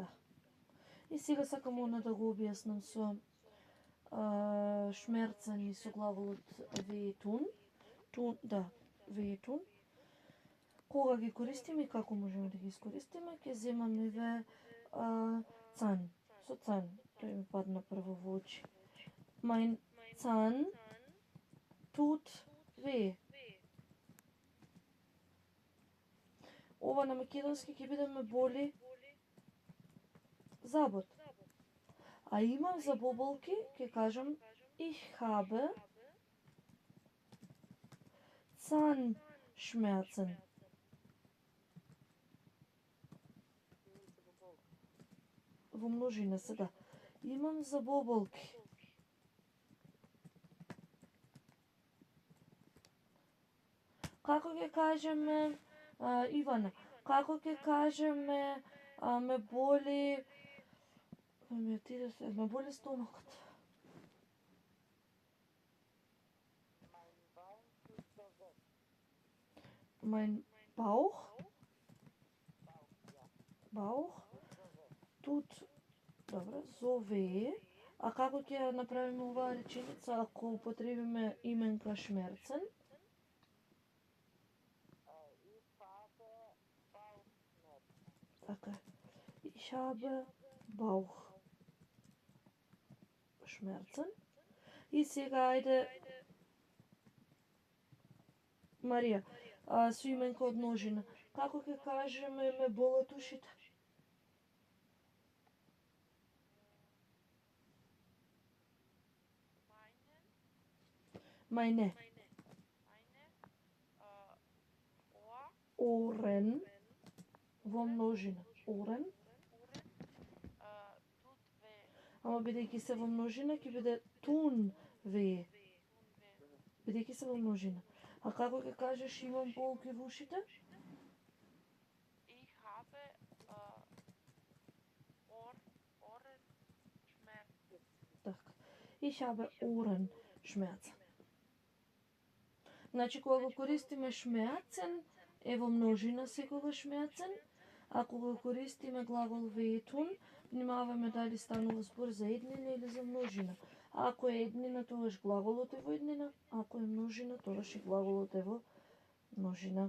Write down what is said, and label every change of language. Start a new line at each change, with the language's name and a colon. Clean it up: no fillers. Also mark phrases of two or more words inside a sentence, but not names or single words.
Macedonian: И сега сакам она да го објаснам со шмерцен и со глаголот ветун. Ветун. Кога ги користиме и како можеме да ги искористиме, ќе земам еве цан. Со цан, тој ми падна прво во очи.
German: Mein Zahn tut weh.
Macedonian: Ова на македонски ќе биде ме боли забот. А имам забоболки, ќе кажам
German: ich habe Zahnschmerzen.
Macedonian: Во множина се, да. Имам забоболки. Како ќе кажеме, Ивана, како ќе кажеме, ме боли, ме боли стомакот.
German: Mein Bauch tut, добро, so weh.
Macedonian: А како ќе направиме оваа реченица ако употребиме именка шмерцен? Така.
German: Ich habe Bauchschmerzen.
Macedonian: И сега ајде Марија, со именка од множина. Како ќе кажеме ме болат ушите?
German: Meine Ohren
Macedonian: во множина.
German: Ohren.
Macedonian: Ама бидејќи се во множина ќе биде
German: tun weh.
Macedonian: Бидејќи се во множина. А како ќе кажеш имам болки во ушите?
German: Ich habe Ohrenschmerzen.
Macedonian: Така.
German: Ich habe Ohrenschmerzen.
Macedonian: Значи, кога го користиме шмеацен, е во множина секогаш шмеацен, а кога го користиме глагол wehtun, внимаваме дали станува збор за еднина или за множина. А ако е еднина, тогаш глаголот е во еднина, а ако е множина, тогаш и глаголот е во множина.